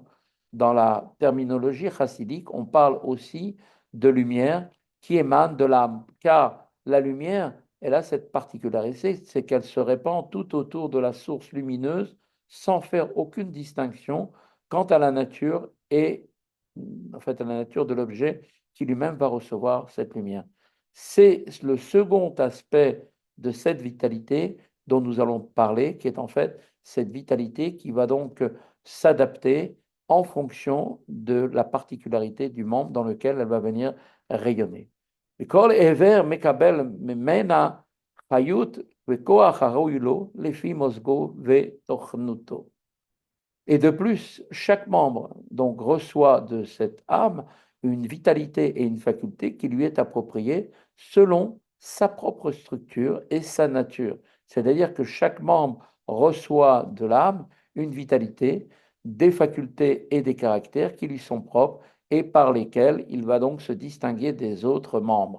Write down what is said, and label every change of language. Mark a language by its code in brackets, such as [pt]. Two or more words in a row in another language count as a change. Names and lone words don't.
[fr] Dans la terminologie chassidique, on parle aussi de lumière qui émane de l'âme, car la lumière, elle a cette particularité, c'est qu'elle se répand tout autour de la source lumineuse sans faire aucune distinction quant à la nature et en fait à la nature de l'objet qui lui-même va recevoir cette lumière. C'est le second aspect de cette vitalité dont nous allons parler, qui est en fait cette vitalité qui va donc s'adapter en fonction de la particularité du membre dans lequel elle va venir rayonner. [he] וכל עבר מקבל ממנה חיות וכוח הראוי לו לפי מוזגו ותוכנותו. [fr] Et de plus, chaque membre donc reçoit de cette âme une vitalité et une faculté qui lui est appropriée selon sa propre structure et sa nature. C'est-à-dire que chaque membre reçoit de l'âme une vitalité, des facultés et des caractères qui lui sont propres et par lesquels il va donc se distinguer des autres membres.